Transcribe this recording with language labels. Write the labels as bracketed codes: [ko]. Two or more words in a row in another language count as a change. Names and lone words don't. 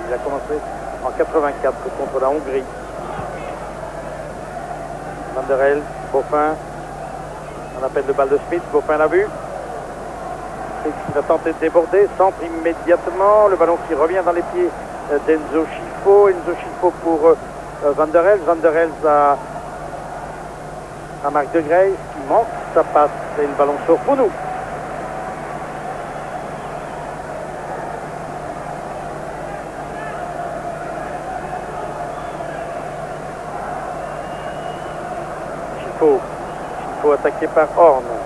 [fr] Il a commencé en 84 contre la Hongrie. Van der Helst, Boffin, on appelle de balle de Smith, Boffin l'a vu. Il a tenté de déborder, centre immédiatement, le ballon qui revient dans les pieds d'Enzo Chifo. Enzo Chifo pour Van der Helst. Van der Helst à Marc de Grace qui manque sa passe et le ballon sort pour nous. Chifo attaqué par Horn.